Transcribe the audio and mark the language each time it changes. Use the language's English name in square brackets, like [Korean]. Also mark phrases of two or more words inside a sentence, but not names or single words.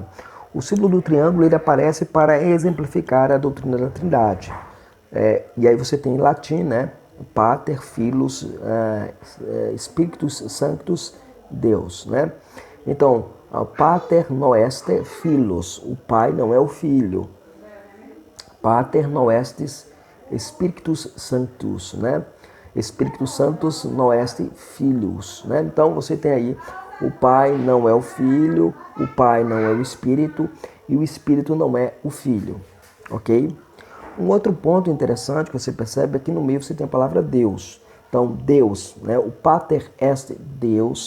[Portuguese] O símbolo do triângulo ele aparece para exemplificar a doutrina da Trindade. E aí você tem em latim, né, [Latin] Pater, Filus, Spiritus Sanctus, Deus, [Portuguese] né? Então, [Latin] Pater noeste Filus, [Portuguese] o Pai não é o Filho. [Latin] Pater noestis Spiritus Sanctus, né? Spiritus Sanctus noeste Filus, [Portuguese] né? Então, você tem aí o Pai não é o Filho, o Pai não é o Espírito e o Espírito não é o Filho, ok? Um outro ponto interessante que você percebe é que no meio você tem a palavra Deus. Então, Deus, né? O [Latin] Pater est Deus, [Portuguese] né?